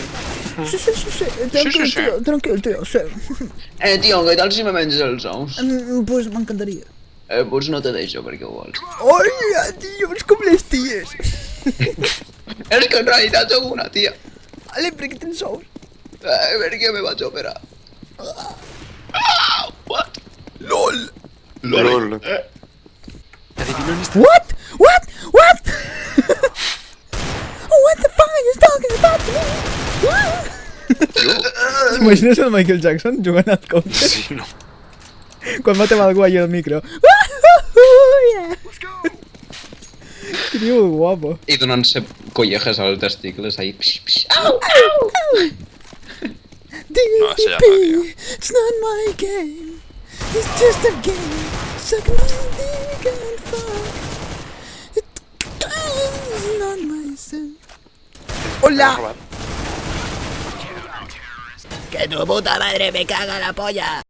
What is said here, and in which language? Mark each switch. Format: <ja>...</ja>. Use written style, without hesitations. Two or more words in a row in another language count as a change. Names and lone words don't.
<ca>Sí. Tranquil, tio, sí. Tio, què tal si me menges els ous? Pues m'encantaria. Pues no te deixo perquè ho vols. Hola, tio, és com les ties. És que en realitat sóc una tia. Vale, per què tens ous? Perquè me vaig operar.</ca> <en>What? LOL.</en> <ca>LOL. Adivina on està?</ca> <en>What? What the fuck are you talking about me?</en> <ca>T'imagines el Michael Jackson jugant al counter? Sí, no. Quan matem algú allà al micro. Que tio guapo. I donant-se collejes als testicles ahí. No, això ja fa, tio.</ca> <en>It's not my game. It's just a game. Suck my dick and fuck. It's not my sin.</en> <ca>Hola.</ca> <es>Que tu puta madre me caga la polla.</es>